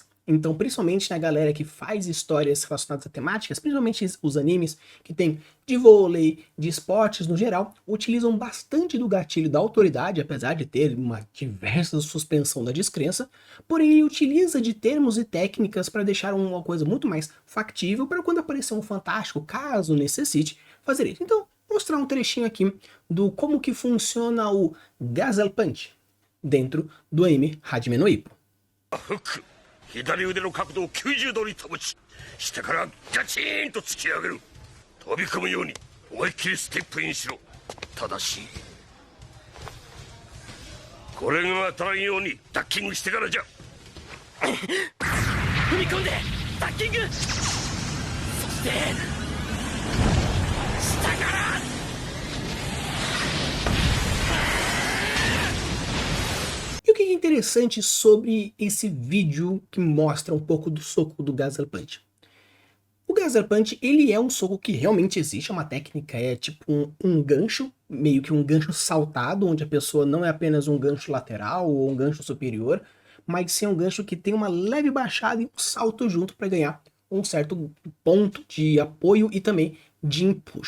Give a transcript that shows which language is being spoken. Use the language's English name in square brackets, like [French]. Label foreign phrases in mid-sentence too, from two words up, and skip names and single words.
[Portuguese] Então, principalmente na galera que faz histórias relacionadas a temáticas, principalmente os animes que tem de vôlei, de esportes no geral, utilizam bastante do gatilho da autoridade, apesar de ter uma diversa suspensão da descrença, porém ele utiliza de termos e técnicas para deixar uma coisa muito mais factível para quando aparecer um fantástico, caso necessite, fazer isso. Então, mostrar um trechinho aqui do como que funciona o Gazelle Punch dentro do anime Hajime no Ippo. [Japanese] 左腕の角度を90度に保ち、下からガチーンと突き上げる。飛び込むように思いっきりステップインしろ。ただしこれが当たらんようにダッキングしてからじゃ。踏み込んでダッキング。そして下から。 [Portuguese] E o que é interessante sobre esse vídeo que mostra um pouco do soco do Gazelle Punch? O Gazelle Punch, ele é um soco que realmente existe, é uma técnica, é tipo um gancho, meio que um gancho saltado, onde a pessoa não é apenas um gancho lateral ou um gancho superior, mas sim um gancho que tem uma leve baixada e um salto junto para ganhar um certo ponto de apoio e também de empuxo.